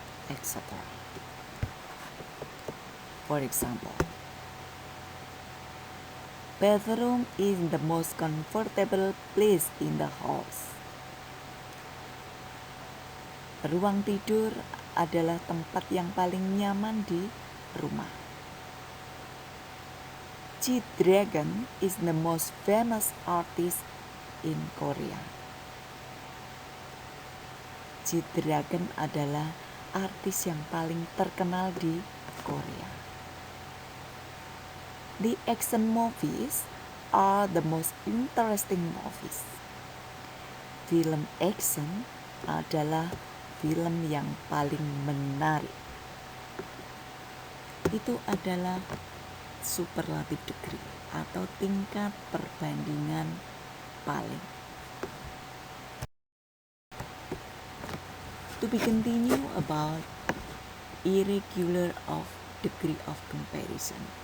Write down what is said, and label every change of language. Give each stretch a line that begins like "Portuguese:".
English: Etc. For example, bathroom is the most comfortable place in the house.
Indonesian: Ruang tidur adalah tempat yang paling nyaman di rumah.
English: G-Dragon is the most famous artist in Korea.
Indonesian: G-Dragon adalah artis yang paling terkenal di Korea.
English: The action movies are the most interesting movies.
Indonesian: Film action adalah film yang paling menarik. Itu adalah superlative degree atau tingkat perbandingan paling.
English: To be continue about irregular of degree of comparison.